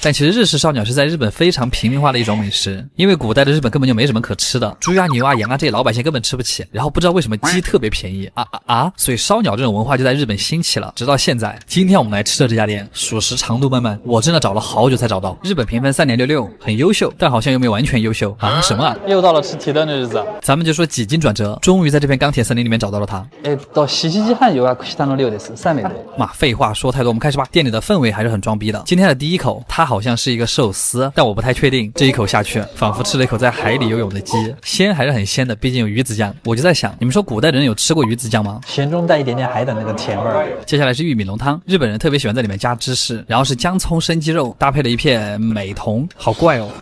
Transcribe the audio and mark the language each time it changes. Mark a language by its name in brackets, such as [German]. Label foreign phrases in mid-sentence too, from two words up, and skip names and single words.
[Chinese] 但其实日式烧鸟是在日本非常平民化的一种美食，因为古代的日本根本就没什么可吃的，猪啊、牛啊、羊啊这些老百姓根本吃不起，然后不知道为什么鸡特别便宜所以烧鸟这种文化就在日本兴起了，直到现在。今天我们来吃的这家店，属实长路漫漫，我真的找了好久才找到。日本评分3.66，很优秀，但好像又没有完全优秀啊？什么啊？又到了吃提灯的日子。咱们就说几经转折，终于在这片钢铁森林里面找到了它。 [Japanese] 到7 時半予約したの量です。3名で。 [Chinese] 嘛，废话说太多，我们开始吧。店里的氛围还是很装逼的。今天的第一口，它好像是一个寿司，但我不太确定。这一口下去，仿佛吃了一口在海里游泳的鸡，鲜还是很鲜的，毕竟有鱼子酱。我就在想，你们说古代人有吃过鱼子酱吗？咸中带一点点海的那个甜味儿。接下来是玉米浓汤，日本人特别喜欢在里面加芝士，然后是姜葱生鸡肉，搭配了一片美瞳，好怪哦。